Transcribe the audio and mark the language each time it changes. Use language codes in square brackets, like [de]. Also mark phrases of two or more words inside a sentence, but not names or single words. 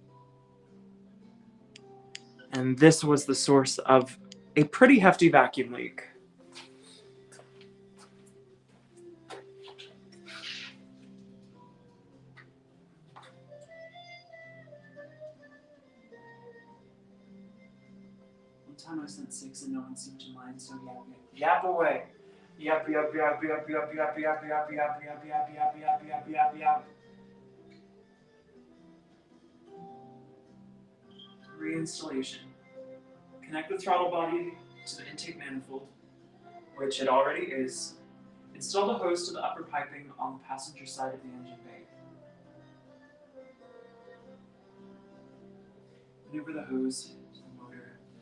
[en] And this was the source of a pretty hefty vacuum leak. One time I sent 6 and no one seemed to mind, so yap away. Yap, yap, yap, yap, yap, yap, yap, yap, yap, yap, yap, yap, yap, yap, yap, yap. Reinstallation. Connect the throttle body to the intake manifold, which it already is. Install the hose to the upper piping on the passenger side of the engine bay. Maneuver the hose to the motor.